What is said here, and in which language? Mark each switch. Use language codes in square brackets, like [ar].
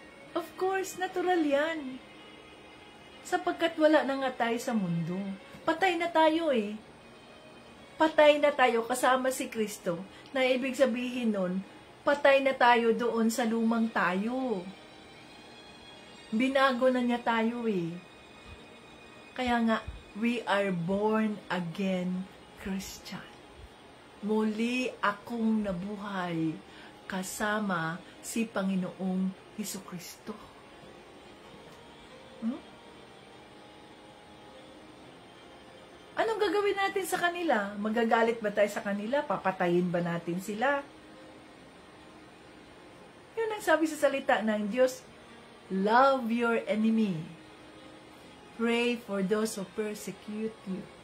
[en] Of course, [tl] natural yan. Sapagkat wala na nga tayo sa mundo. Patay na tayo eh. Patay na tayo kasama si Kristo. Na ibig sabihin nun, patay na tayo doon sa lumang tayo. Binago na niya tayo eh. [en] Kaya nga, we are born again Christian. [tl] Muli akong nabuhay kasama si Panginoong Jesucristo. Anong gagawin natin sa kanila? Magagalit ba tayo sa kanila? Papatayin ba natin sila? Yun ang sabi sa salita ng Diyos, [en] love your enemy. Pray for those who persecute you.